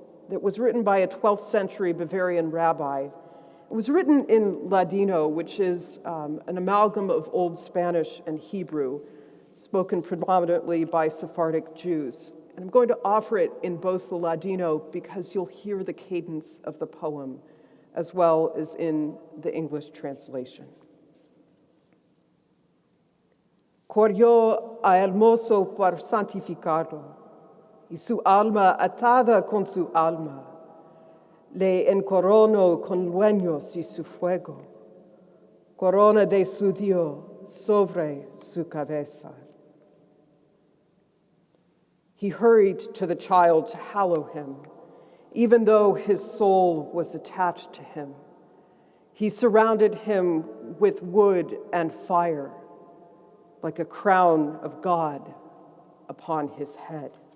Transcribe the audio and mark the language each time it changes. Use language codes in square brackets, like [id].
[en] that was written by a 12th century Bavarian rabbi. It was written in Ladino, which is an amalgam of Old Spanish and Hebrew, spoken predominantly by Sephardic Jews. And I'm going to offer it in both the Ladino because you'll hear the cadence of the poem, as well as in the English translation. [lad] Corrió a el mozo por santificarlo, y su alma atada con su alma, le encoronó con leños y su fuego, corona de su Dios sobre su cabeza. [en] He hurried to the child to hallow him, even though his soul was attached to him. He surrounded him with wood and fire, like a crown of God upon his head.